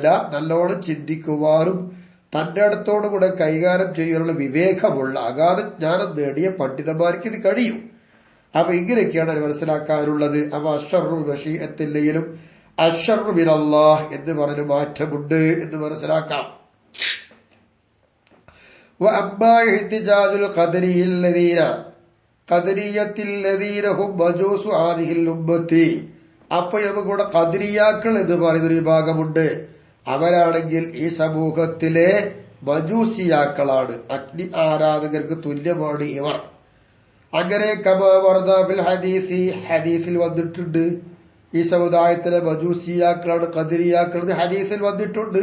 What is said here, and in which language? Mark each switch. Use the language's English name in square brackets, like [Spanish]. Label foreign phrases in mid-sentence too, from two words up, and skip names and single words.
[Malayalam] നല്ലോണം ചിന്തിക്കുവാനും തന്റെ അടുത്തോടുകൂടെ കൈകാര്യം ചെയ്യാനുള്ള വിവേകമുള്ള അഗാധ ജ്ഞാനം നേടിയ പണ്ഡിതന്മാർക്ക് ഇത് കഴിയും. അപ്പൊ ഇങ്ങനെയൊക്കെയാണ് അത് മനസ്സിലാക്കാനുള്ളത്. അപ്പൊ അശ്ശറു ബശീഅത്തില്ലെങ്കിലും [Arabic] الشر من الله [Malayalam] എന്ന് പറഞ്ഞ മാറ്റമുണ്ട് എന്ന് മനസ്സിലാക്കാം. [Arabic] وأما احتجاج القدرية الذين هم مجوس هذه الأمة. [Malayalam] അപ്പൊ നമുക്കിവിടെ ഖദരിയാക്കൾ എന്ന് പറയുന്നൊരു വിഭാഗമുണ്ട്. അവരാണെങ്കിൽ ഈ സമൂഹത്തിലെ മജൂസിയാക്കളാണ്, അഗ്നി ആരാധകർക്ക് തുല്യമാണ് ഇവർ. അങ്ങനെ [Arabic] كما ورد في الحديث, [Malayalam] ഹദീസിൽ വന്നിട്ടുണ്ട് ഈ സമുദായത്തിലെ മജൂസിയാക്കളാണ് ഖദരിയാക്കൾ എന്ന് ഹദീസിൽ വന്നിട്ടുണ്ട്.